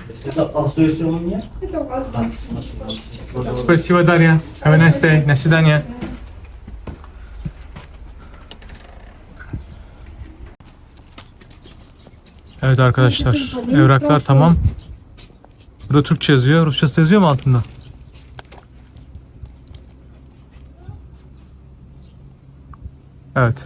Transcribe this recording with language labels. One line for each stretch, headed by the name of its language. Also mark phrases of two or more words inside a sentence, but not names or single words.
Russian: Это остается у меня? Спасибо, Дарья.
English: Have a nice day.
Russian: На свидания.
Turkish: Evet arkadaşlar, evraklar tamam. Burada Türkçe yazıyor, Rusçası da yazıyor mu altında? Evet.